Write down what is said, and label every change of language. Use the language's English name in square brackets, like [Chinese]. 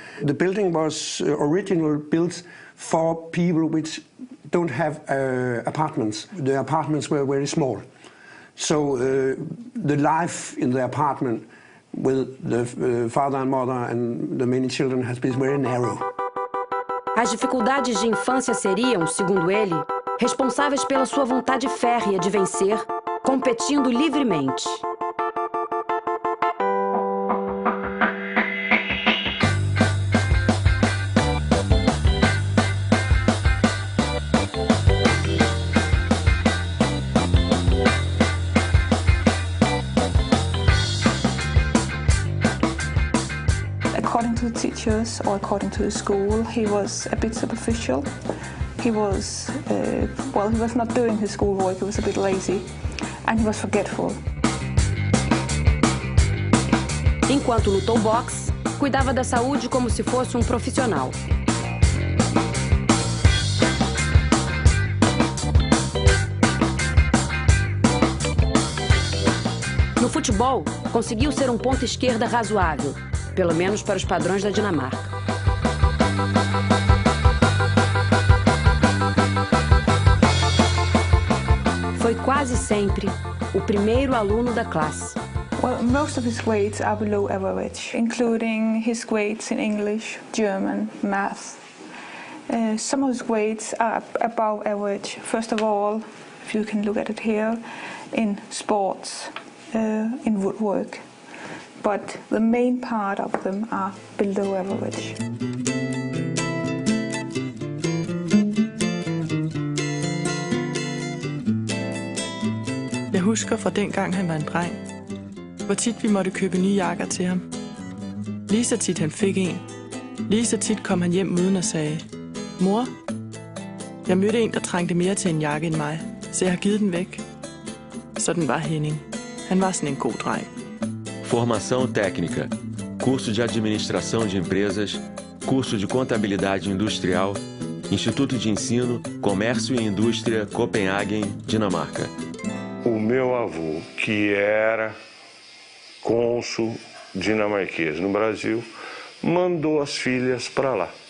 [English] The building was originally built for people which don't have apartments. The apartments were very small. So the life in the apartment with the father and mother and the many children has been very narrow. [Portuguese] As dificuldades de infância seriam, segundo ele, responsáveis pela sua vontade férrea de vencer, competindo livremente. [English] teachers, or according to the school, he was a bit superficial. He was, he was not doing his schoolwork, he was a bit lazy, and he was forgetful. [Portuguese] Enquanto lutou boxe, cuidava da saúde como se fosse um profissional. No futebol, conseguiu ser um ponta esquerda razoável, pelo menos para os padrões da Dinamarca. Foi quase sempre o primeiro aluno da classe. [English] Well, most of his grades are below average, including his grades in English, German, math. Some of his grades are above average. First of all, if you can look at it here, in sports, in woodwork. But the main part of them are below average. [Danish] Jeg husker fra dengang han var en dreng, hvor tit vi måtte købe nye jakker til ham. Lige så tit han fik en. Lige så tit kom han hjem uden og sagde, mor, jeg mødte en, der trængte mere til en jakke end mig, så jeg har givet den væk. Sådan var Henning. Han var sådan en god dreng. [Portuguese] Formação técnica, curso de administração de empresas, curso de contabilidade industrial, Instituto de Ensino, Comércio e Indústria, Copenhagen, Dinamarca. O meu avô, que era cônsul dinamarquês no Brasil, mandou as filhas para lá.